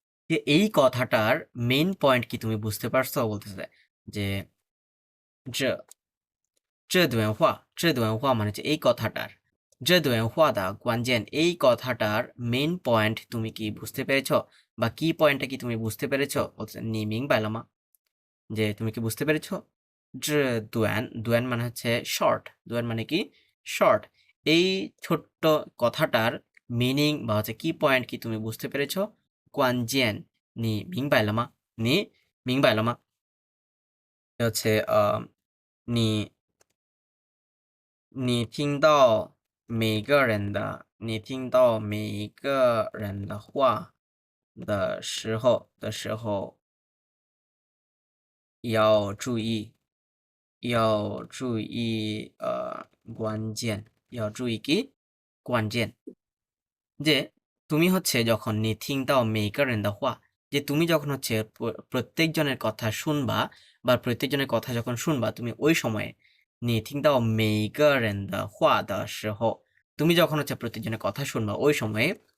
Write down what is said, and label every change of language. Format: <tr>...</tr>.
<bn>যে এই কথাটার মেইন পয়েন্ট কি তুমি বুঝতে পারছো, বলতেছে যে যে 这段话মানে হচ্ছে এই কথাটার,</bn> <zh>这段话的关键,</zh> <bn>এই কথাটার মেইন পয়েন্ট তুমি কি বুঝতে পেরেছো, বা কি পয়েন্টটা কি তুমি বুঝতে পেরেছো, বলছে</bn> <zh>নি মিং বাইলামা,</zh> <bn>যে তুমি কি বুঝতে পেরেছো। 这段মানে হচ্ছে শর্ট, দুয়ান মানে কি শর্ট, এই ছোট্ট কথাটার মিনিং বা হচ্ছে কি পয়েন্ট কি তুমি বুঝতে পেরেছো।</bn> <zh>关键你明白了吗？你明白了吗？ হচ্ছে你你听到每个人的，你听到每一个人的话的时候，要注意要注意关键要注意</zh> <bn>কি关键যে তুমি হচ্ছে যখন</bn> <zh>你听到每个人的话</zh> <bn>যে তুমি যখন হচ্ছে প্রত্যেকজনের কথা শুনবা বা প্রত্যেকজনের কথা যখন শুনবা তুমি ওই সময়ে</bn> <zh>你听到每个人的话的时候</zh> <bn>তুমি যখন হচ্ছে প্রত্যেকজনের কথা শুনবা ওই সময়ে</bn>